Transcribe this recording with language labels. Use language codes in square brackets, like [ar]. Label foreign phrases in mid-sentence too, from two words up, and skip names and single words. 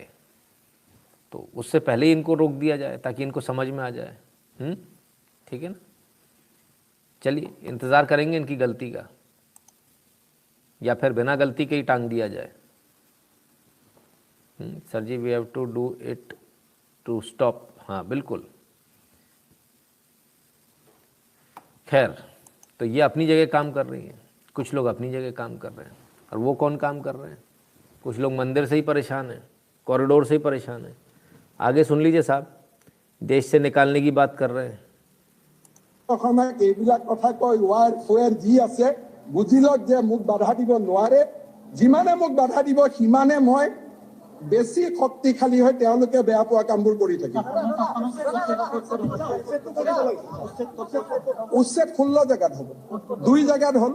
[hi] तो उससे पहले ही इनको रोक दिया जाए ताकि इनको समझ में आ जाए। ठीक है ना, चलिए इंतज़ार करेंगे इनकी गलती का, या फिर बिना गलती के ही टांग दिया जाए। [en] sir ji we have to do it to stop. [hi] हाँ बिल्कुल, खैर तो ये अपनी जगह काम कर रही हैं, कुछ लोग अपनी जगह काम कर रहे हैं। और वो कौन काम कर रहे हैं? कुछ लोग मंदिर से ही परेशान हैं, कॉरिडोर से ही परेशान हैं। आगे सुन लीजिए साहब, देश से निकालने की बात कर रहे हैं। [as] এইবিলাক কথা কয় ওয়ার ফোয়ার যি আছে বুঝিলক যে মোক বাধা দিব নোৱাৰে, যিমানে মোক বাধা দিব সিমানে মই বেছি শক্তিশালী হৈ তেওঁলোকে বেয়া পোৱা কামবোৰ কৰি থাকিম। উচ্ছেদ 16 জেগাত হ'ব, 2 জেগাত হ'ল।